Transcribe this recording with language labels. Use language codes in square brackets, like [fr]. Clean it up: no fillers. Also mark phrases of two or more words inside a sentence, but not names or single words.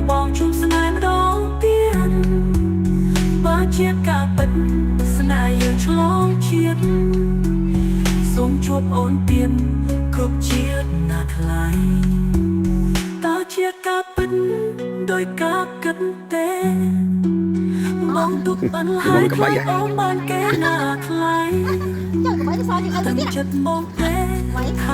[km] បងជួបស្នេហ៍ម្ដងទៀតបើជាការពិតស្នេហ៍យើងឆ្លងជាតិសូមជួបអូនទៀតគ្រប់ជាតិណាថ្លៃតើជាការពិតដោយការគិតទេបងទុកអន់ហើយខ្លាចអូនបានគេណាថ្លៃ [vi] Trời, có mấy cái sao thì không biết. [km] ចិត្តមកទេ